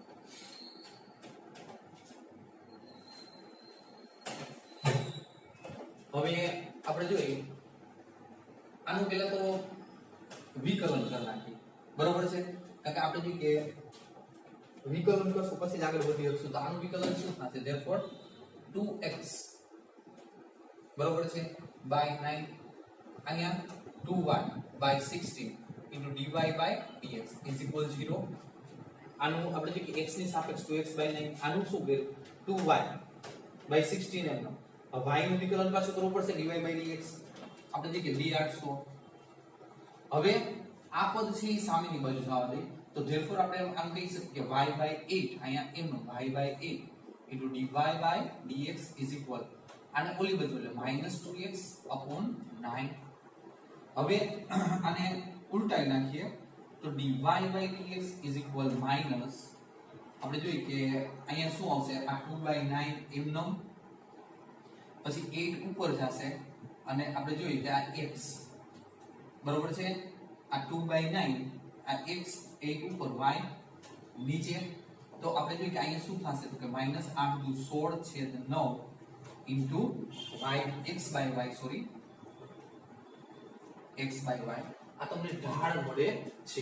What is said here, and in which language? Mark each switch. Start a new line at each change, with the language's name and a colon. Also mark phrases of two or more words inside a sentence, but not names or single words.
Gujarati: હવે આપણે જોઈએ આનું પહેલા તો વિકલન કરી નાખીએ. બરોબર છે? કારણ કે આપણે જોઈએ કે વિકલન કરશું પછી જ આગળ વધી શકશું. તો આનું વિકલન શું થશે? therefore 2x બરોબર છે
English: by 9
Gujarati: અહીંયા
English: 2y by 16 into dy by dx is equal 0.
Gujarati: આનું આપણે જોઈએ કે x ની સાપેક્ષ
English: 2x by 9
Gujarati: આનું શું કર્યું?
English: 2y by 16
Gujarati: એમ. y નું વિકલન પાછું કરવું પડશે
English: dy by dx.
Gujarati: આપણે જોઈએ કે d800. હવે આ પદ છે એ સામેની બાજુ જવા દે તો therefore આપણે આમ કહી શકીએ કે
English: y by 8
Gujarati: અહીંયા m નો
English: y by 8 into dy by dx is equal
Gujarati: આને ઓલી બાજુ એટલે
English: -2x upon 9.
Gujarati: હવે આને ઉલટાઈ નાખીએ તો
English: dy by dx is equal minus
Gujarati: આપણે જોઈએ કે અહીંયા શું આવશે? આ 2/9 m નો પછી 8 ઉપર જશે અને આપણે જોઈએ કે આ x બરોબર છે આ 2/9 આ x 8 ઉપર y નીચે તો આપણે જોઈએ કે અહીંયા શું થશે તો કે -8 દુ 16/9
English: into y x by y
Gujarati: સોરી
English: x by y
Gujarati: આ તમને ઢાળ મળે છે.